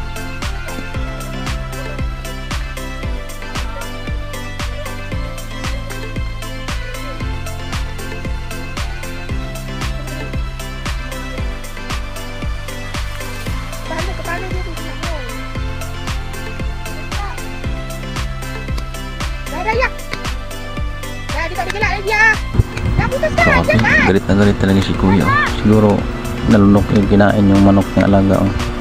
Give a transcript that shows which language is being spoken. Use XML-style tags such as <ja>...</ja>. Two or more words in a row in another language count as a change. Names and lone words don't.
<ms>Kepala dia tu nak tahu. Dah ya. Dah kita digelak lagi ya. Dah putuskan</ms> <tl>Grabe,</tl> <ms>jangan.</ms> <tl>galit na galit talaga si kuya, oh. Siguro nalunok yung kinain yung manok ng alaga, oh.</tl>